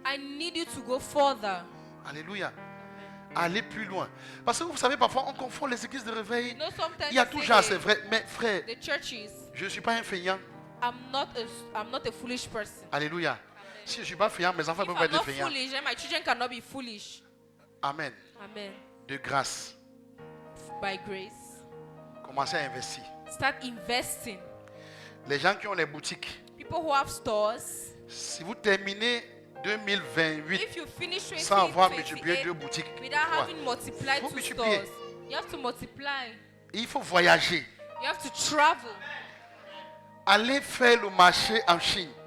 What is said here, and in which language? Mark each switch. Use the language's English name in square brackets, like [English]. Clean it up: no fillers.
[English] I need you to go further. [French] Alléluia. Aller plus loin. Parce que vous savez, parfois on confond les églises de réveil. Il y a tout genre, c'est vrai. Mais frère, je ne suis pas un feignant. [English] I'm not a foolish person. [French] Alléluia. Amen. Si je ne suis pas feignant, mes enfants ne peuvent pas être feignants. [English] Foolish, my children cannot be foolish. Amen. Amen. [French] De grâce. [English] By grace. [French] Commencez à investir. [English] Start investing. [French] Les gens qui ont les boutiques. [English] People who have stores. [French] Si vous terminez 2028 [English] if you finish sans avoir multiplié 2 boutiques, without having multiplied 2 stores, you have to multiply. [French] Il faut voyager. [English] You have to travel. [French] Allez faire le marché en Chine.